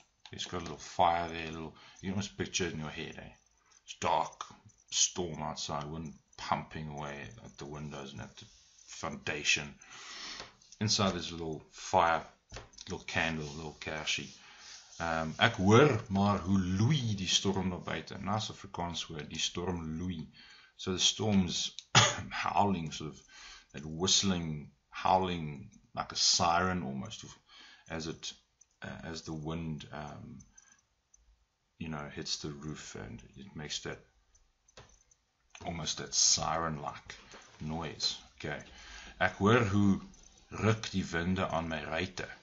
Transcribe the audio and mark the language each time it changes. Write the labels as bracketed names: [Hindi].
[English] It's got a little fire there. You can almost picture it in your head. It's dark, storm outside, wind pumping away at the windows and at the foundation. Inside there's a little fire, little candle, little kersie. [Afrikaans] Ek hoor maar hoe loei die storm daar buite. [English] Nice Afrikaans woord, [Afrikaans] die storm loei. [English] So the storm's howling, sort of that whistling, howling like a siren almost, as the wind hits the roof, and it makes that almost that siren-like noise. Okay. [Afrikaans] Ek hoor hoe ruk die winde aan my ruite.